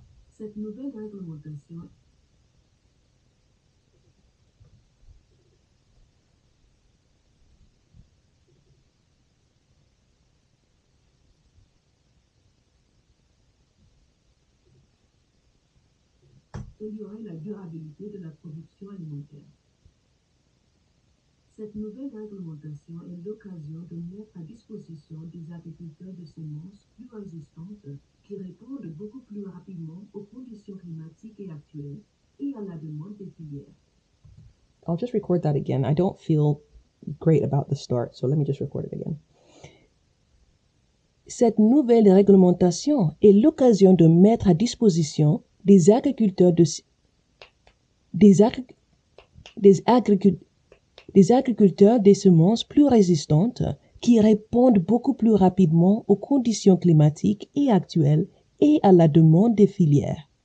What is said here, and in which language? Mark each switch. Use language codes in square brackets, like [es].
[fr] Cette nouvelle réglementation améliorer la durabilité de la production alimentaire. Cette nouvelle réglementation est l'occasion de mettre à disposition des agriculteurs de semences plus résistantes qui répondent beaucoup plus rapidement aux conditions climatiques et actuelles et à la demande des filières. [en] I'll just record that again. I don't feel great about the start, so let me just record it again. [fr] Cette nouvelle réglementation est l'occasion de mettre à disposition des agriculteurs des semences plus résistantes qui répondent beaucoup plus rapidement aux conditions climatiques et actuelles et à la demande des filières.